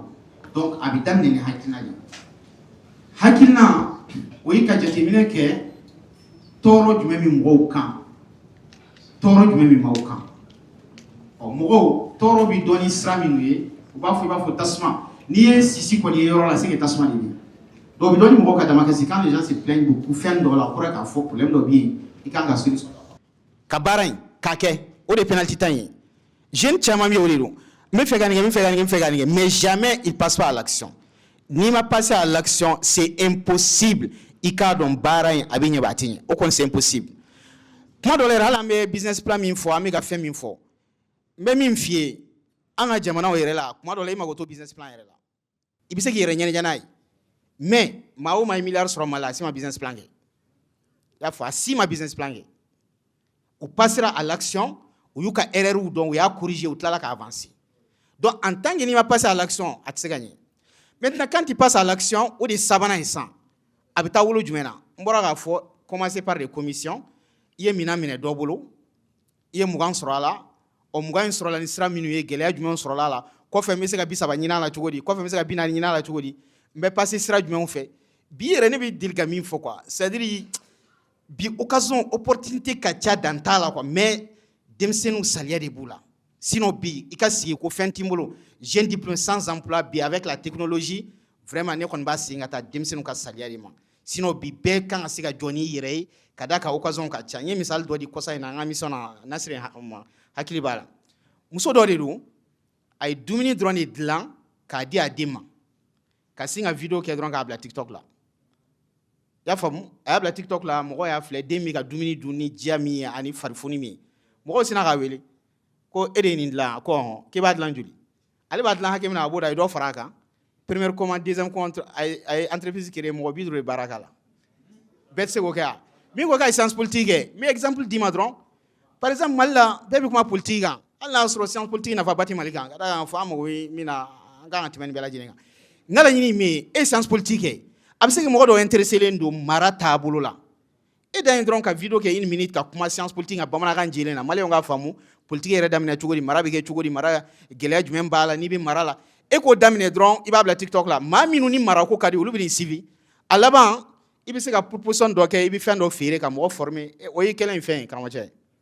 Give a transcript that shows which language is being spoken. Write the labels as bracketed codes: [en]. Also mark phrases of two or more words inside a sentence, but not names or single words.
[bm] Donc a bɛ daminɛ ni hakilina de ye. Hakilina o ye ka jateminɛ kɛ tɔɔrɔ jumɛn bɛ mɔgɔw kan tɔɔrɔ jumɛn bɛ maaw kan. Mɔgɔw tɔɔrɔ bɛ dɔn ni sira minnu ye u b'a fɔ i b'a fɔ tasuma n'i ye sisi kɔni ye yɔrɔ la [fr] c'est que [bm] tasuma de bɛ yen. Donc o bɛ dɔn ni mɔgɔw ka dama kasi [fr] quand les gens se plaignent beaucoup [bm] fɛn dɔ la o kɔrɔ k'a fɔ problème dɔ bɛ yen i kan ka solution. Ka baara in k'a kɛ o de penalty ta ye. Jeune caman bɛ o de don. [fr] Mais jamais il passe pas à l'action. Ni ma passé à l'action, c'est impossible. [bm] I ka don baara in a bɛ ɲɛ b'a tɛ ɲɛ. O kɔni [fr] c'est impossible. [bm] Kuma dɔ la yɛrɛ hali an bɛ [en] business plan [bm] min fɔ an bɛ ka fɛn min fɔ n bɛ min f'i ye an ka jamana yɛrɛ la kuma dɔ la i mago to [en] business plan [bm] yɛrɛ la i bɛ se k'i yɛrɛ ɲɛnajɛ n'a ye mais maa o maa ye miliyari sɔrɔ Mali la a si ma [en] business plan [bm] kɛ i y'a fɔ a si ma [en] business plan [bm] kɛ u [fr] passera à l'action [bm] u y'u ka erreur dɔn u y'a corriger u tilala ka avancer [fr] donc en tant que [bm] n'i ma [fr] passer à l'action [bm] a tɛ se ka ɲɛ [fr] maintenant quand tu passes à l'action [bm] o de ye sabanan ye sisan a bɛ taa wolo jumɛn na n bɔra k'a fɔ [fr] commencer par des commissions [bm] i ye minɛn minɛ dɔ bolo i ye 20 sɔrɔ a la o 20 in sɔrɔla ni sira minnu ye gɛlɛya jumɛn sɔrɔla a la kɔfɛ n bɛ se ka 30 ɲini a la cogo di kɔfɛ n bɛ se ka 40 ɲini a la cogo di n bɛ passer sira jumɛnw fɛ bi yɛrɛ ne bɛ deli ka min fɔ [fr] quoi c'est à dire [bm] bi [fr] occasion opportunité [bm] ka ca dan t'a la [fr] quoi mais [bm] denmisɛnninw saliya de b'u la sinon bi i ka sigi ko fɛn t'i bolo [fr] jeune diplômé sans emploi [bm] bi [fr] avec la technologie vraiment [bm] ne kɔni b'a segin ka taa denmisɛnninw ka saliya de ma sinon bi bɛɛ kan ka se ka jɔ n'i yɛrɛ ye ka d'a ka occasion ka ca n ye misali dɔ di kɔsa in na an ka mission na Nasiri hakili b'a la muso dɔ de don a ye dumuni dɔrɔn de dilan k'a di a den ma ka sin ka video kɛ dɔrɔn k'a bila TikTok la i y'a faamu a y'a bila TikTok la mɔgɔ y'a filɛ den bɛ ka dumuni dun ni diya min ye ani farifoni min ye mɔgɔw sina k'a wele ko e de ye nin dilan ko ɔhɔn k'e b'a dilan joli ale b'a dilan hakɛ min na a b'o da a ye dɔ fara a kan [fr] première commande deuxième commande [bm] a ye [fr] entreprise créer [bm] mɔgɔ 50 de baara k'a la bɛɛ tɛ se k'o kɛ a min ko k'a ye [fr] science politique [bm] kɛ n bɛ exemple d'i ma dɔrɔn [fr] par exemple [bm] Mali la bɛɛ bɛ kuma politique kan hali n'a y'a sɔrɔ [fr] science politique [bm] nafaba tɛ Mali kan ka d'a kan fɔ an mago bɛ min na an kan ka tɛmɛ nin bɛɛ lajɛlen kan n ka laɲini ye min ye e ye [fr] science politique [bm] kɛ a bɛ se ka mɔgɔ dɔw intéressé len don mara taabolo la e dan ye dɔrɔn ka video kɛ 1 minute ka kuma [fr] science politique [bm] kan bamanankan jɛlen na maliyɛnw k'a faamu politique yɛrɛ daminɛ cogo di mara bɛ kɛ cogo di mara gɛlɛya jumɛn b'a la n'i bɛ mara la e k'o daminɛ dɔrɔn i b'a bila TikTok la maa minnu ni marako ka di olu bɛ n'i suivi a laban i bɛ se ka proposition dɔ kɛ i bɛ fɛn dɔ feere ka mɔgɔ former o ye kelen fɛn ye karamɔgɔcɛ